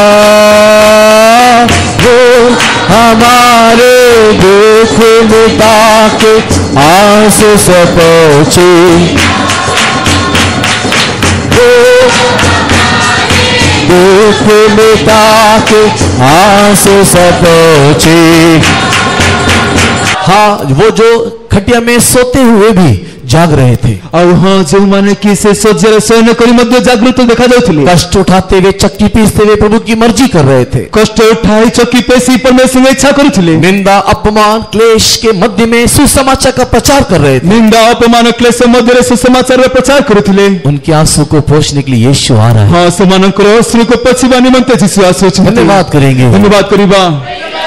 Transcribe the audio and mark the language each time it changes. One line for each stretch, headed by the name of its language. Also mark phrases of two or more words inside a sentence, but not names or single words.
Hindi: वो हमारे दुख मिटा के आंसू से पोंछे, दुख मिटा के आंसू से पोंछे। हाँ, वो जो खटिया में सोते हुए भी जाग रहे थे,
Odia: ଆଉ ହଁ ଯେଉଁମାନେ କି ସେ ଶଯ୍ୟାରେ ଶୟନ କରି ମଧ୍ୟ ଜାଗୃତ ଦେଖାଯାଉଥିଲେ,
Hindi: कष्ट उठाते हुए चक्की पीसते हुए प्रभु की मर्जी कर रहे थे,
Odia: କଷ୍ଟ ଉଠାଇ ଚକି ପେଶି ପରମେଶ୍ୱରଙ୍କ ଇଚ୍ଛା କରୁଥିଲେ,
Hindi: निंदा अपमान क्लेश के मध्य में सुसमाचार का प्रचार कर रहे थे।
Odia: ନିନ୍ଦା ଅପମାନ କ୍ଲେଶ ମଧ୍ୟରେ ସୁସମାଚାରର ପ୍ରଚାର କରୁଥିଲେ।
Hindi: उनके आंसू को पोंछने के लिए यीशु आ रहा है।
Odia: ହଁ ସେମାନଙ୍କର ଅଶ୍ରୁକୁ ପୋଛିବା ନିମନ୍ତେ ଯୀଶୁ ଆସୁଅଛନ୍ତି।
Hindi: धन्यवाद करेंगे।
Odia: ଧନ୍ୟବାଦ କରିବା।